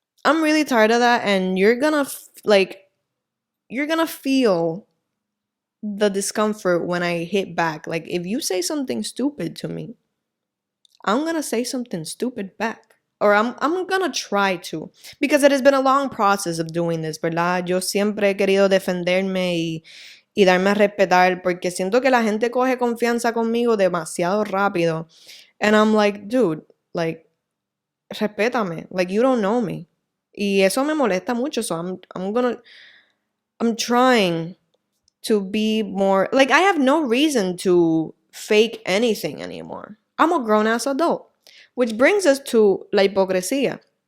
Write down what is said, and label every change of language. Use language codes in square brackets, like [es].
[en] I'm really tired of that, and you're gonna feel the discomfort when I hit back. Like, if you say something stupid to me, I'm gonna say something stupid back. Or I'm gonna try to. Because it has been a long process of doing this, ¿verdad? [es] Yo siempre he querido defenderme y darme a respetar, porque siento que la gente coge confianza conmigo demasiado rápido. [en] And I'm like, dude, like, respétame. Like, you don't know me. [es] Y eso me molesta mucho, [en] so I'm trying to be more, like, I have no reason to fake anything anymore. I'm a grown-ass adult. Which brings us to la hipocresía.